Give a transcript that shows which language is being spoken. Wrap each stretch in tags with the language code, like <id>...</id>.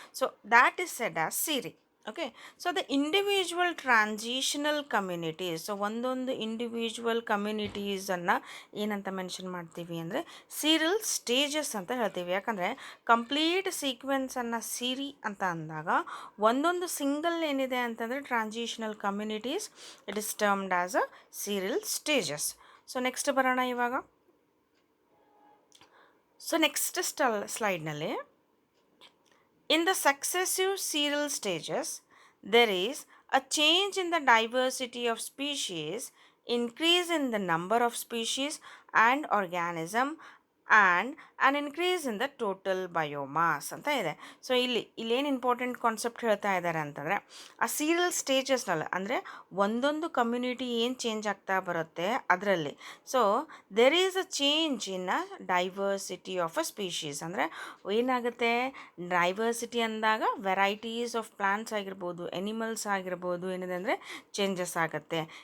<en>So that is said as sere. Okay, so the individual transitional communities,</en> <kn>so ಒಂದೊಂದು individual ಕಮ್ಯುನಿಟೀಸನ್ನು ಏನಂತ mention ಮಾಡ್ತೀವಿ ಅಂದರೆ serial stages ಅಂತ ಹೇಳ್ತೀವಿ. ಯಾಕಂದರೆ ಕಂಪ್ಲೀಟ್ ಸೀಕ್ವೆನ್ಸನ್ನು ಸಿರಿ ಅಂತ ಅಂದಾಗ ಒಂದೊಂದು ಸಿಂಗಲ್ ಏನಿದೆ ಅಂತಂದರೆ transitional communities,</kn> <en>It is termed as a serial stages.</en> <kn>So next ಬರೋಣ ಇವಾಗ.</kn> <en>so next ಸ್ಲೈಡ್ನಲ್ಲಿ in the successive serial stages, there is a change in the diversity of species, increase in the number of species and organism, and an increase in the total biomass</en> <kn>ಅಂತ ಇದೆ. So ಇಲ್ಲೇನು important concept ಹೇಳ್ತಾ ಇದ್ದಾರೆ ಅಂತಂದರೆ ಆ serial ಸ್ಟೇಜಸ್ನಲ್ಲಿ ಅಂದರೆ ಒಂದೊಂದು community ಏನು ಚೇಂಜ್ ಆಗ್ತಾ ಬರುತ್ತೆ ಅದರಲ್ಲಿ.</kn> <en>So there is a change in a diversity of a species.</en> <kn>ಅಂದರೆ ಏನಾಗುತ್ತೆ, ಡೈವರ್ಸಿಟಿ ಅಂದಾಗ</kn> <en>varieties of plants</en> <kn>ಆಗಿರ್ಬೋದು, ಎನಿಮಲ್ಸ್ ಆಗಿರ್ಬೋದು, ಏನಿದೆ ಅಂದರೆ ಚೇಂಜಸ್ ಆಗುತ್ತೆ.</kn>